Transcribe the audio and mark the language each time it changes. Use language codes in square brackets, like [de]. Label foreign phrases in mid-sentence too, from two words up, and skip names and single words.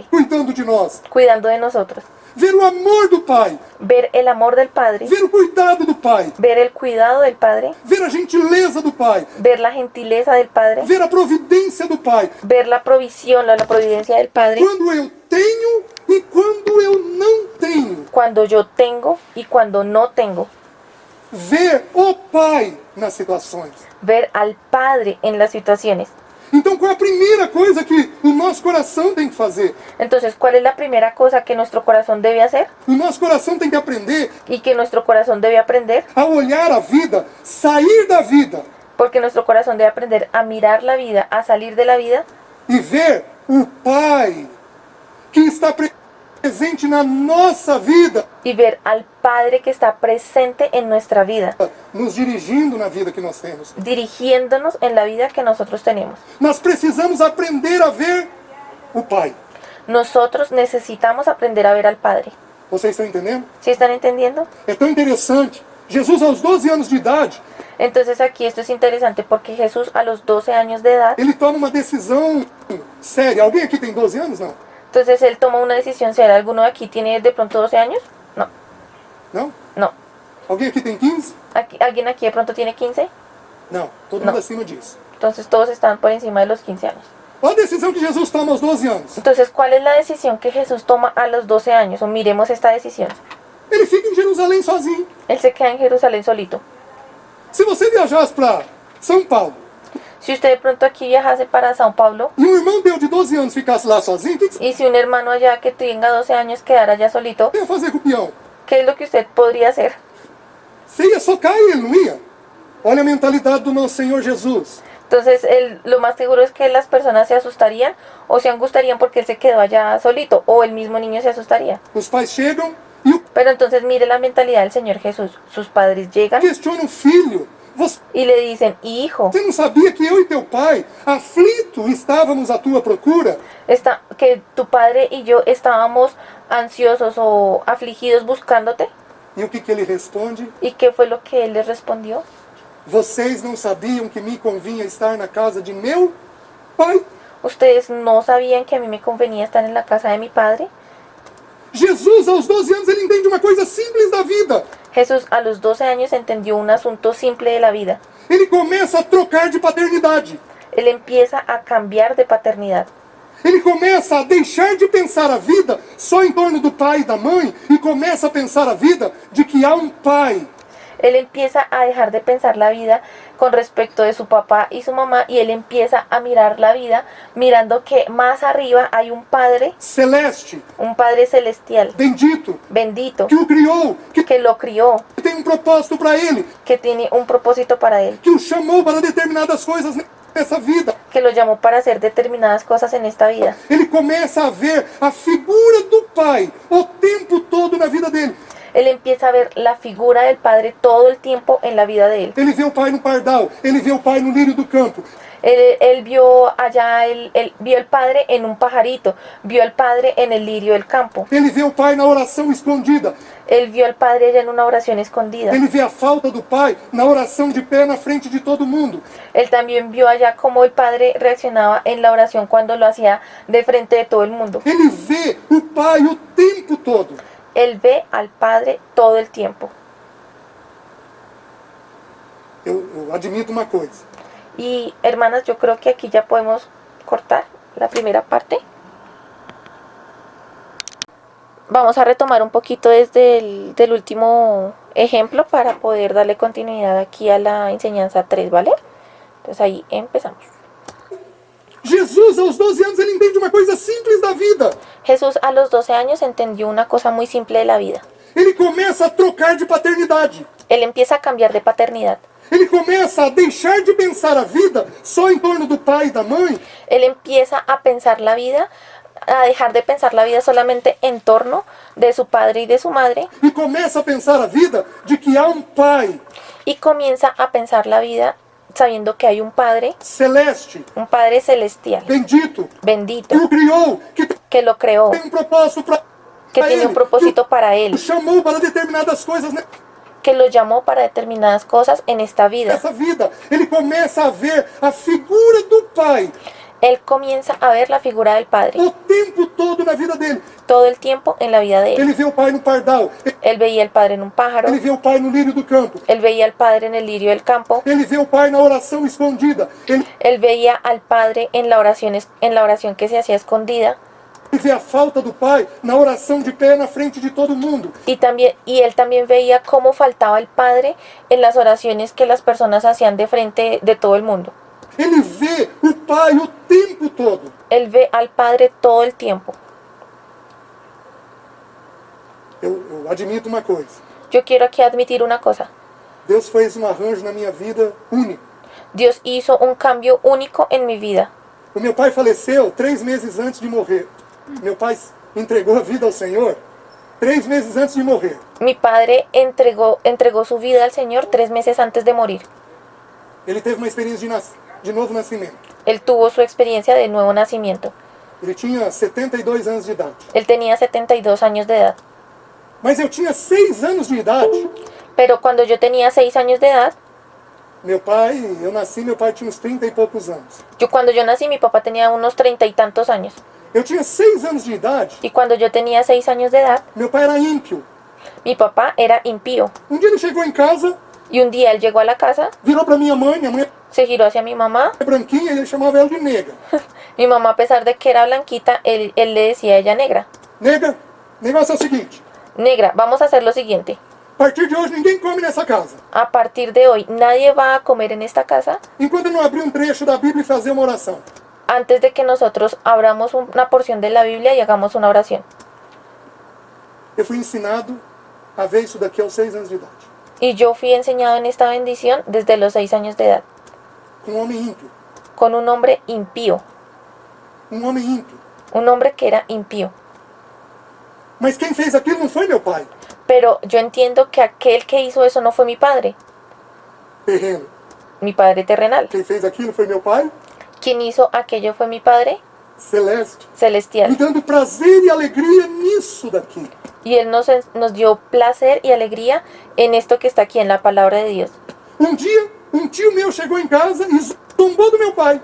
[pt] cuidando de nós, [es] cuidando de nosotros, [pt] ver o amor do Pai, [es] ver el amor del Padre, [pt] ver o cuidado do Pai, [es] ver el cuidado del Padre, [pt] ver a gentileza do Pai, [es] ver la gentileza del Padre, [pt] ver a providência do Pai, [es] ver la provisión, la providencia del Padre, [pt] quando eu tenho e quando eu não tenho, [es] cuando yo tengo y cuando no tengo, [pt] ver o Pai nas situações. [es] ver al Padre en las situaciones. [pt] Então, qual é a primeira coisa que o nosso coração tem que fazer? [es] Entonces, ¿cuál es la primera cosa que nuestro corazón debe hacer [pt] O nosso coração tem que aprender [es] y que nuestro corazón debe aprender? [pt] a olhar a vida, sair da vida [es] Porque nuestro corazón debe aprender a mirar la vida, a salir de la vida [pt] e ver o Pai que está presente na nossa vida, [es] y ver al Padre que está presente en nuestra vida, [pt] nos dirigindo na vida que nós temos. [es] dirigiéndonos en la vida que nosotros tenemos. [pt] Nós precisamos aprender a ver o Pai. [es] Nosotros necesitamos aprender a ver al Padre. [pt] Vocês estão entendendo? [es] ¿Sí están entendiendo? [pt] É tão interessante. Jesus, aos 12 anos de idade, [es] Entonces aquí esto es interesante porque Jesús a los 12 años de edad, [pt] ele toma uma decisão séria. Alguém aqui tem 12 anos? Não? [es] entonces él toma una decisión seria. ¿Alguno de aquí tiene de pronto 12 años? No, [pt] Não? [es] no. [pt] Alguém aqui tem 15? [es] ¿Alguien aquí de pronto tiene 15? [pt] Não. Todo Não. mundo acima disso. [es] Entonces todos están por encima de los 15 años. [pt] Olha a decisão que Jesus toma aos 12 anos. [es] Entonces, ¿cuál es la decisión que Jesús toma a los 12 años? O miremos esta decisión. [pt] Ele fica em Jerusalém sozinho. [es] Él se queda en Jerusalén solito. [pt] Se você viajasse para São Paulo [es] Si usted de pronto aquí viajase para São Paulo [pt] e um irmão teu de 12 anos ficasse lá sozinho, o que você [es] y si un hermano allá que tenga 12 años quedara allá solito, [pt] ia fazer com o peão? [es] ¿qué es lo que usted podría hacer? [pt] Você ia socar ele, não ia? Olha a mentalidade do nosso Senhor Jesus. [es] Entonces, lo más seguro es que las personas se asustarían o se angustiarían porque él se quedó allá solito o el mismo niño se asustaría. [pt] Os pais chegam e o [es] Pero entonces mire la mentalidad del Señor Jesús. Sus padres llegan [pt] questionam, filho, você [es] y le dicen, hijo, [pt] não sabia que eu e teu pai, aflito, estávamos à tua procura? [es] que tu padre y yo estábamos ansiosos o afligidos buscándote. [pt] E o que ele responde? [es] ¿Y qué fue lo que él les respondió? [pt] Vocês não sabiam que me convinha estar na casa de meu pai? [es] ¿Ustedes no sabían que a mí me convenía estar en la casa de mi padre? [pt] Jesus, aos 12 anos, ele entende uma coisa simples da vida. [es] Jesús a los 12 años entendió un asunto simple de la vida. [pt] Ele começa a trocar de paternidade. [es] Él empieza a cambiar de paternidad. [pt] Ele começa a deixar de pensar a vida só em torno do pai e da mãe e começa a pensar a vida de que há um pai. [es] Él empieza a dejar de pensar la vida con respecto de su papá y su mamá y él empieza a mirar la vida mirando que más arriba hay un Padre, [pt] Celeste, [es] un Padre celestial, [pt] bendito, [es] bendito, [pt] que o criou, que [es] que lo crió, [pt] tem um propósito para ele, [es] que tiene un propósito para él, [pt] que o chamou para determinadas coisas nessa vida. [es] que lo llamó para hacer determinadas cosas en esta vida. [pt] Ele começa a ver a figura do pai o tempo todo na vida dele. [es] Él empieza a ver la figura del Padre todo el tiempo en la vida de él. [pt] Ele vê o pai no pardal, ele vê o pai no lírio do campo. [es] Él vio allá, él vio el Padre en un pajarito, vio al Padre en el lirio del campo. [pt] Ele vê o pai na oração escondida. [es] Él vio al Padre allá en una oración escondida. [pt] Ele vê a falta do pai na oração de pé na frente de todo mundo. [es] Él también vio allá cómo el Padre reaccionaba en la oración cuando lo hacía de frente de todo el mundo. [pt] Ele vê o pai o tempo todo. [es] Él ve al Padre todo el tiempo. [pt] Eu admito uma coisa. [es] Y hermanas, yo creo que aquí ya podemos cortar la primera parte. Vamos a retomar un poquito desde el último ejemplo para poder darle continuidad aquí a la enseñanza 3, ¿vale? Entonces ahí empezamos. [pt] Jesus, aos 12 anos, ele entende uma coisa simples da vida. [es] Jesús a los 12 años entendió una cosa muy simple de la vida. [pt] Ele começa a trocar de paternidade. [es] Él empieza a cambiar de paternidad. [pt] Ele começa a deixar de pensar a vida só em torno do pai e da mãe. [es] Él empieza a pensar la vida, a dejar de pensar la vida solamente en torno de su padre y de su madre, [pt] E começa a pensar a vida de que há um pai [es] y comienza a pensar la vida sabiendo que hay un padre celestial, [pt] bendito, [es] bendito, [pt] que o criou, [es] que lo creó, [pt] tem um propósito para [es] que tiene un propósito para él, [pt] que o chamou para determinadas coisas [es] que lo llamó para determinadas cosas en esta vida. [pt] nessa vida. Ele começa a ver a figura do pai [es] Él comienza a ver la figura del Padre [pt] o tempo todo na vida dele. [es] todo el tiempo en la vida de él. [pt] Ele vê o pai no pardal, [es] Él veía al Padre en un pájaro, [pt] ele vê o pai no lírio do campo, [es] él veía al Padre en el lirio del campo, [pt] ele vê o pai na oração escondida, ele [es] él veía al Padre en la oración que se hacía escondida, [pt] vê a falta do pai na oração de pé na frente de todo mundo. [es] y él también veía cómo faltaba el Padre en las oraciones que las personas hacían de frente de todo el mundo. [pt] Ele vê o pai o tempo todo. [es] Él ve al Padre todo el tiempo. [pt] Eu admito uma coisa. [es] Yo quiero aquí admitir una cosa. [pt] Deus fez um arranjo na minha vida único. [es] Dios hizo un cambio único en mi vida. [pt] O meu pai faleceu 3 meses antes de morrer. Meu pai entregou a vida ao Senhor 3 meses antes de morrer. [es] Mi padre entregó su vida al Señor 3 meses antes de morir. [pt] Ele teve uma experiência de novo nascimento. [es] Él tuvo su experiencia de nuevo nacimiento. [pt] Ele tinha 72 anos de idade. [es] Él tenía 72 años de edad. [pt] Mas eu tinha 6 anos de idade. [es] Pero cuando yo tenía 6 años de edad, [pt] Meu pai tinha uns 30 e poucos anos. [es] cuando yo nací, mi papá tenía unos 30 y tantos años. [pt] Eu tinha 6 anos de idade. [es] Y cuando yo tenía 6 años de edad, [pt] Meu pai era ímpio. [es] mi papá era impío. [pt] Um dia ele chegou em casa, [es] Y un día él llegó a la casa, [pt] virou para minha mãe [es] se giró hacia mi mamá. [pt] é branquinha, e ele chamava ela de nega. [es] Mi mamá, a pesar de que era blanquita, él le decía a ella negra. [pt] Nega, o negócio é o seguinte: [es] Negra, vamos a hacer lo siguiente. [pt] a partir de hoje ninguém come nessa casa. [es] A partir de hoy, nadie va a comer en esta casa [pt] Enquanto eu não abrir um trecho da Bíblia e fazer uma oração. [es] antes de que nosotros abramos una porción de la Biblia y hagamos una oración. [pt] Eu fui ensinado a ver isso daqui aos 6 anos de idade. [es] Y yo fui enseñado en esta bendición desde los 6 años de edad, [pt] Com um homem ímpio. [es] con un hombre impío, [pt] Um homem ímpio. [es] un hombre que era impío. [pt] Mas quem fez aquilo não foi meu pai. [es] Pero yo entiendo que aquel que hizo eso no fue mi padre terrenal. [pt] Quem fez aquilo foi meu pai [es] Quien hizo aquello fue mi Padre [pt] celeste. Me [es] celestial. [pt] dando prazer e alegria nisso daqui. [es] Y Él nos dio placer y alegría en esto que está aquí, en la palabra de Dios. [pt] Um dia, um tio meu chegou em casa e zombou do meu pai